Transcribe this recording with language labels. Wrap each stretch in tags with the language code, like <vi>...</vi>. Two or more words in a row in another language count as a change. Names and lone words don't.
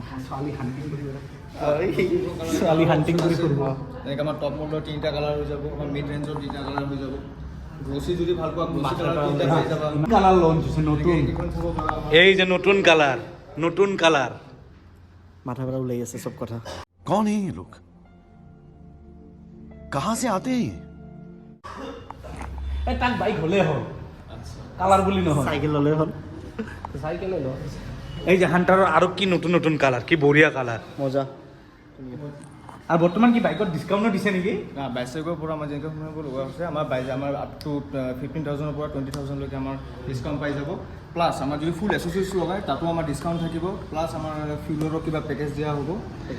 <as>ছোৱালী হাণ্টিং কৰি ফুৰিব এনেকৈ আমাৰ</as> <en>top modelৰ</en> <as>3টা কালাৰ হৈ যাব আমাৰ</as> <en>mid rangeৰ</en> <as>3টা কালাৰ হৈ যাব গ্ল'চি যদি ভাল পোৱা</as> <en>glossy colour</en> <as>3টা পাই যাবা</as> <en>colour launch</en> <as>হৈছে নতুন এইখন থ'ব পাৰা এই যে নতুন কালাৰ মাথা পৰা ওলাই আছে চব কথা</as> <hi>कौन है ये लोग कहां से आते हैं</hi> <as>এই তাক বাইক হ'লেই হ'ল কালাৰ বুলি নহয় চাইকেল ল'লে হ'ল চাইকেলে ল এই যে হাণ্টাৰৰ আৰু কি নতুন কালাৰ কি বঢ়িয়া কালাৰ মজা আৰু বৰ্তমান কি বাইকত ডিছকাউণ্টো দিছে নেকি বাইচাইকৰ পৰা আমাৰ যেনেকৈ শুনিব লগা হৈছে আমাৰ আমাৰ</as> <en>up to</en> <as>15,000ৰ পৰা 20,000লৈকে আমাৰ ডিছকাউণ্ট পাই যাব প্লাছ আমাৰ যদি</as> <en>full accessories</en> <as>লগায় তাতো আমাৰ ডিছকাউণ্ট থাকিব প্লাছ আমাৰ ফিউলৰো কিবা পেকেজ দিয়া হ'ব পেকেজ</as>